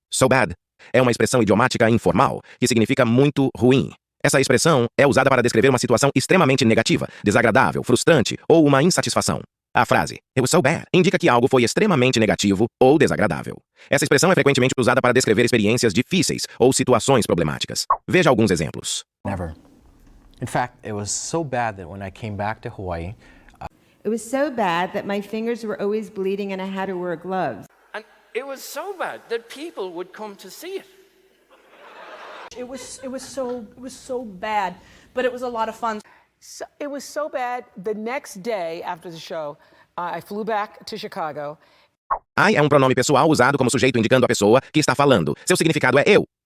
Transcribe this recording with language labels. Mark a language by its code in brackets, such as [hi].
[pt] So bad é uma expressão idiomática informal que significa muito ruim. Essa expressão é usada para descrever uma situação extremamente negativa, desagradável, frustrante ou uma insatisfação. A frase [en] It was so bad [pt] indica que algo foi extremamente negativo ou desagradável. Essa expressão é frequentemente usada para descrever experiências difíceis ou situações problemáticas. Veja alguns exemplos. [en] Never. In fact, it was so bad that when I came back to Hawaii, It was so bad that my fingers were always bleeding and I had to wear gloves. And it was so bad that people would come to see it. It was so bad, but it was a lot of fun. So, it was so bad. The next day after the show, I flew back to Chicago. [pt] I é um pronome pessoal usado como sujeito indicando a pessoa que está falando. Seu significado é eu.